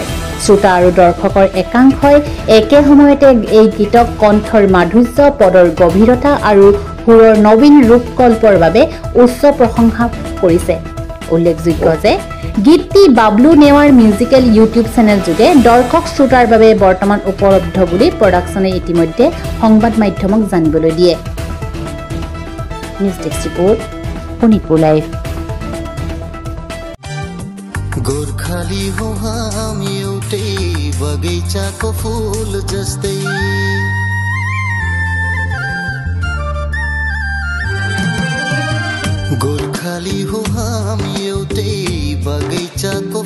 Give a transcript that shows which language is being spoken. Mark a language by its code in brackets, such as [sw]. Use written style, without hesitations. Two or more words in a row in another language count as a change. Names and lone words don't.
[as] শ্ৰোতা আৰু দৰ্শকৰ একাংশই একে সময়তে এই গীতক কণ্ঠৰ মাধুৰ্য, পদৰ গভীৰতা আৰু সুৰৰ নবীন ৰূপকল্পৰ বাবে উচ্চ প্ৰশংসা কৰিছে। উল্লেখযোগ্য যে গীতটি বাবলু নেৱাৰ মিউজিকেল ইউটিউব চেনেল যোগে দৰ্শক শ্ৰোতাৰ বাবে বৰ্তমান উপলব্ধ বুলি প্ৰডাকশ্যনে ইতিমধ্যে সংবাদ মাধ্যমক জানিবলৈ দিয়ে। নিউজ ডেস্ক ৰিপৰ্ট, শোণিতপুৰ লাইভ। [ne] गोर्खाली हो हम एउटै बगैँचाको फूल जस्तै गोर्खाली हो हम एउटै बगैँचाको